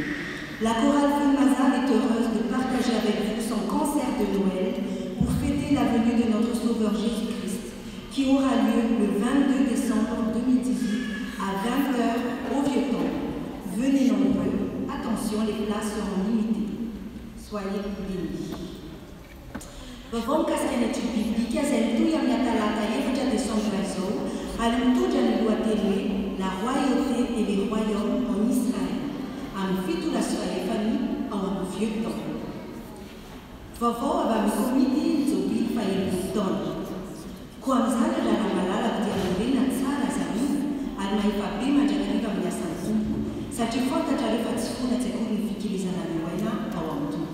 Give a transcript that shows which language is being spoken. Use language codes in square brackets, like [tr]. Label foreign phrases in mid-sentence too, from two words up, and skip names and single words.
[fr] La chorale Fulmazan est heureuse de partager avec vous son concert de Noël pour fêter la venue de notre Sauveur Jésus-Christ, qui aura lieu le 22 décembre 2018 à 20h au Vieux-Temple. Venez nombreux. Attention, les places seront limitées. Soyez bénis. [mg] Vavao mikasika ny [fr] etude biblique [mg] izay mitohy amin'ny talata 7 décembre izao ary mitondra ny lohateny hoe [fr] la royauté et les royaumes en Israël [mg] amin'ny fito lasoalefany ao amin'ny Vieux-Temple. Vavao avy amin'ny komity Jobily fahelony taona. Koa amin'izany raha malalaka dia manolena tsara zareo ary mahefa be mandrakariva amin'ny asan'ny tompo satria fantatra rehefa tsy fona tsy akory ny fikilizana ny oaina ao amin'ny tompo.